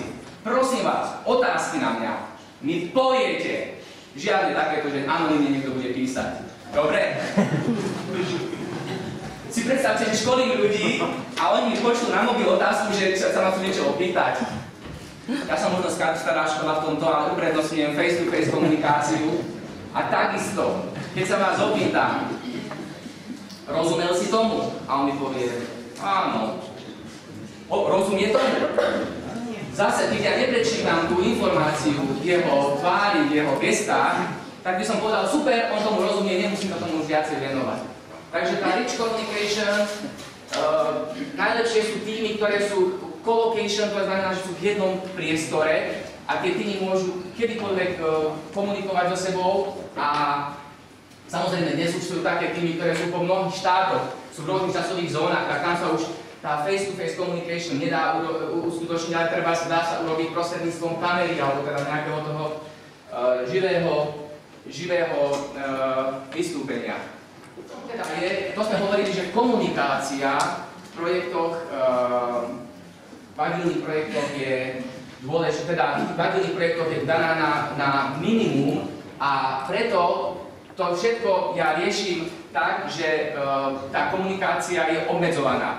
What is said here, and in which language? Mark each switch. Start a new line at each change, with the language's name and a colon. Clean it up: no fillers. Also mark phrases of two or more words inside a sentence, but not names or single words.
Slovak: Prosím vás, otázky na mňa. Mi poviete, žiadne takéto, že anonymne niekto bude písať. Dobre? Si predstavte, že školím ľudí a oni mi pošlú na mobil otázku, že sa ma tu niečo opýtať. Ja som možno stará škola v tomto, ale uprednostňujem face-to-face komunikáciu. A takisto, keď sa vás opýtam, rozumel si tomu? A on mi povie, áno. Rozumie tomu? Zase, keď ja neprečítam tú informáciu v jeho tvári, v jeho gestách, tak by som povedal, super, on tomu rozumie, nemusím sa tomu už viacej venovať. Takže tá
English: rich communication,
Slovak: najlepšie sú týmy, ktoré sú collocation, to znamená, že sú v jednom priestore a tie týmy môžu kedykoľvek komunikovať so sebou a samozrejme dnes už sú také týmy, ktoré sú po mnohých štátoch, sú v rôznych časových zónach a tam sa už tá
English: face-to-face communication
Slovak: nedá uskutočniť, ale dá sa urobiť prostredníctvom kamery alebo teda nejakého toho živého vystúpenia. Teda to sme hovorili, že komunikácia v projektoch, v agilných projektoch je dôležitá, teda v agilných projektoch je daná na minimum a preto to všetko ja riešim tak, že tá komunikácia je obmedzovaná.